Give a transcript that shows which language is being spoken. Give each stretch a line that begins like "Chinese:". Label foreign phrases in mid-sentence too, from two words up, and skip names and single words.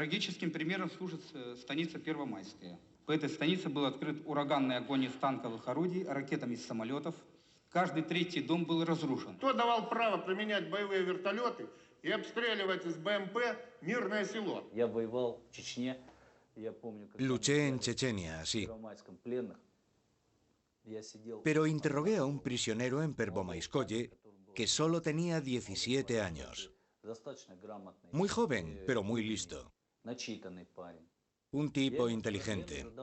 Russian: Трагическим примером служит станица Первомайская. По этой станице был открыт ураганный огонь из танковых орудий, ракетами из самолетов. Каждый третий дом был разрушен. Кто давал право применять боевые вертолеты и обстреливать из БМП мирное село? Я воевал в Чечне. Я помню, как
Spanish: Luché en Chechenia, sí. Pero interrogué a un prisionero en Pervomayskoye que solo tenía 17 años. Muy joven, pero muy listo. Un tipo inteligente.